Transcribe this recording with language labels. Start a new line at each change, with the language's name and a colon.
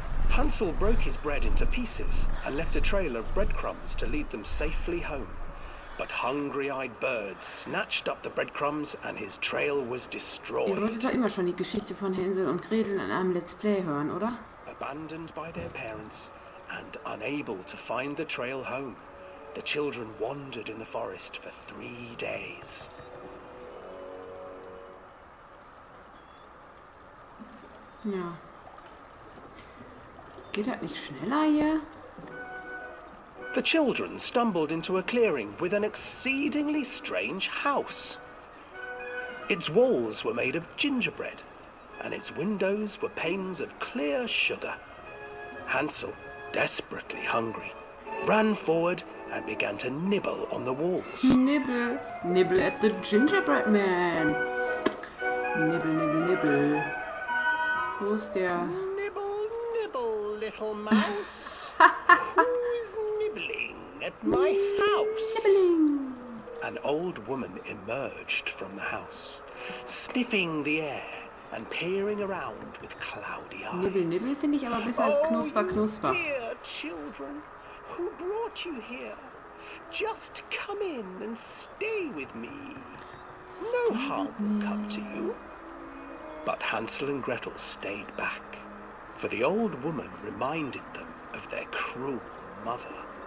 English: Hansel broke his bread into pieces and left a trail of breadcrumbs to lead them safely home. But hungry-eyed birds snatched up the breadcrumbs and his trail was
German: Ihr
English: destroyed.
German: wolltet doch immer schon die Geschichte von Hänsel und Gretel in einem Let's Play hören, oder?
English: Abandoned by their parents and unable to find the trail home, the children wandered in the forest for 3 days.
German: Ja. Geht das nicht schneller hier?
English: The children stumbled into a clearing with an exceedingly strange house. Its walls were made of gingerbread, and its windows were panes of clear sugar. Hansel, desperately hungry, ran forward and began to nibble on the walls. Nibble. Nibble at the gingerbread man. Nibble, nibble, nibble.
German: Wo ist der?
English: Nibble, nibble, little mouse. Who's nibbling at my house? Nibbling. An old woman emerged from the house, sniffing the air and peering around with cloudy eyes.
German: Nibbel, nibbel finde ich aber besser als knusper, knusper.
English: You dear children, who brought you here? Just come in and stay with me. No harm will come to you. But Hansel and Gretel stayed back, for the old woman reminded them of their cruel mother.